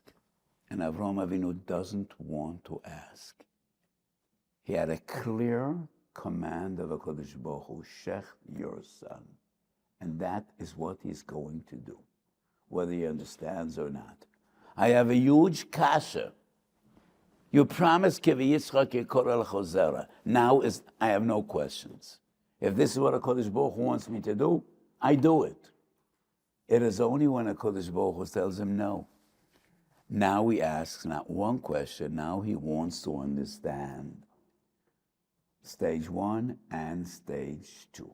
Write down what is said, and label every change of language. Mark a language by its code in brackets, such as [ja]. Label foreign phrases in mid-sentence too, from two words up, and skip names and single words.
[en] And Avraham Avinu doesn't want to ask. He had a clear command of HaKadosh Baruch Hu, shecht your son. And that is what he's going to do, whether he understands or not. I have a huge kasha. You promised [he] ki v'yitzchak yikorah l'chozera. [en] Now I have no questions. If this is what HaKadosh Baruch Hu wants me to do, I do it. It is only when HaKadosh Baruch Hu tells him no. Now he asks not one question, now he wants to understand. Stage 1 and stage 2.